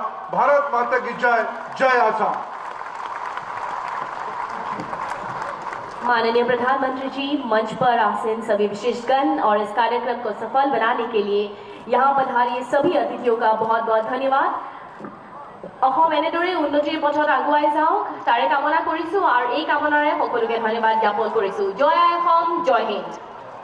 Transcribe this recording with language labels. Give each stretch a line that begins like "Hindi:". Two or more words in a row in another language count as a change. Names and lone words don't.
Hindi: भारत माता की जय, जय आसाम। माननीय प्रधानमंत्री जी, मंच पर आसीन सभी विशिष्टगण और इस कार्यक्रम को सफल बनाने के लिए यहाँ पधारे सभी अतिथियों का बहुत बहुत धन्यवाद।
Assamese: অসম এনেদৰে উন্নতিৰ পথত আগুৱাই যাওক তাৰে কামনা কৰিছো আৰু এই কামনাৰে সকলোকে ধন্যবাদ জ্ঞাপন কৰিছো। জয় অসম, জয় হিন্দ।